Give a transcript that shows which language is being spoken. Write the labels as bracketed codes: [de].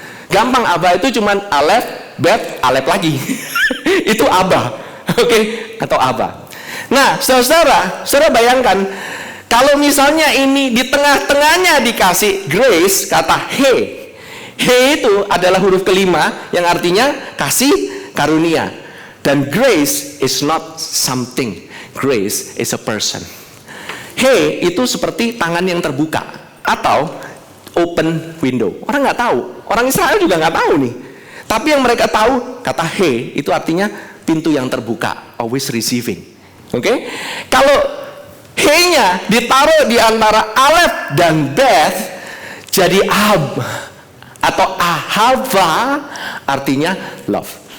[id] Gampang, Aba itu cuman Aleph, Bet, Aleph lagi. Itu Aba. Oke? Atau Aba. Nah, saudara bayangkan kalau misalnya ini di tengah-tengahnya dikasih grace, kata he. He itu adalah huruf kelima yang artinya kasih karunia. Dan [en] grace is not something. Grace is a person. [id] He itu seperti tangan yang terbuka atau [en] open window. [id] Orang nggak tahu. Orang Israel juga nggak tahu nih. Tapi yang mereka tahu, kata he itu artinya pintu yang terbuka, [en] always receiving. [id] Oke? Kalau he-nya ditaruh di antara Aleph dan Beth, jadi Ab atau Ahava, artinya love.